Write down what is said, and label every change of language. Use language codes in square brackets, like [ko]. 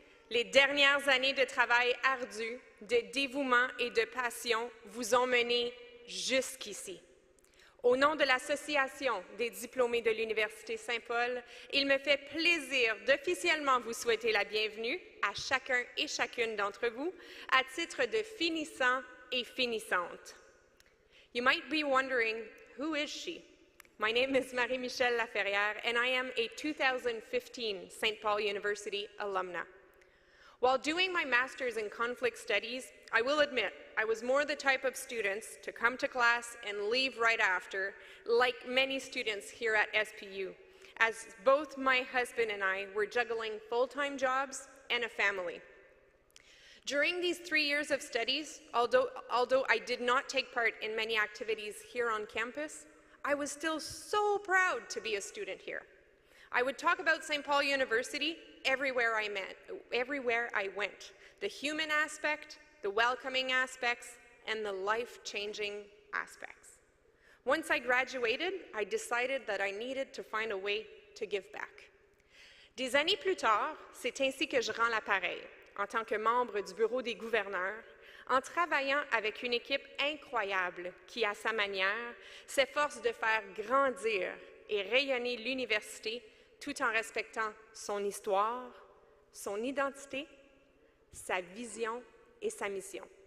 [fr] Les dernières années de travail ardu, de dévouement et de passion vous ont mené jusqu'ici. Au nom de l'Association des diplômés de l'Université Saint-Paul, il me fait plaisir d'officiellement vous souhaiter la bienvenue à chacun et chacune d'entre vous à titre de finissant et finissante. [en] You might be wondering, who is she? My name is Marie-Michelle Laferrière, and I am a 2015 St. Paul University alumna. While doing my master's in conflict studies, I will admit I was more the type of students to come to class and leave right after, like many students here at SPU, as both my husband and I were juggling full-time jobs and a family. During these 3 years of studies, although I did not take part in many activities here on campus, I was still so proud to be a student here. I would talk about St. Paul University everywhere I went. The human aspect, the welcoming aspects, and the life-changing aspects. Once I graduated, I decided that I needed to find a way to give back. [fr] Des années plus tard, c'est ainsi que je rends l'appareil, en tant que membre du bureau des gouverneurs, en travaillant avec une équipe incroyable qui, à sa manière, s'efforce de faire grandir et rayonner l'université tout en respectant son histoire, son identité, sa vision et sa mission.